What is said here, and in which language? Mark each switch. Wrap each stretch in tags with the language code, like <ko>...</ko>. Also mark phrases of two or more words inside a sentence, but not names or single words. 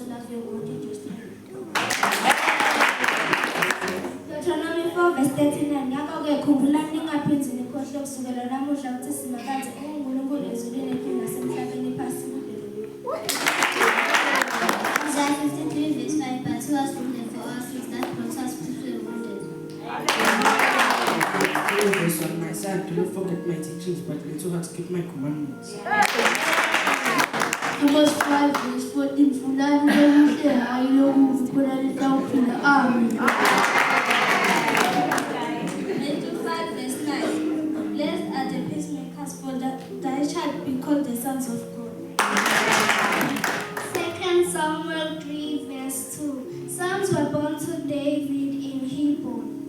<en>your God in your strength. Deuteronomy 4 verse 39.</en> <ss>Ngakho-ke khumbulani ningaphinzi nikhohlwe kusukela namuhla ukuthi simakazi unguNkulunkulu ezulwini nasemhlabeni phasi kude.</ss> <en>Isaiah 53 verse 5. But he was wounded for our sins, that brought us peace, we were wounded. Verse 1. My son, do not forget my teachings, but learn to heart to keep my commandments. Amos 5 verse 14.</en> <ss>Fulani lomuhle hayi lomubi khona litawuphila.</ss> <en>Amen. Matthew 5 verse 9. Blessed are the peacemakers, for thy shall be called the sons of God. 2 Samuel 3 verse 2. Sons were born to David in Hebron.</en>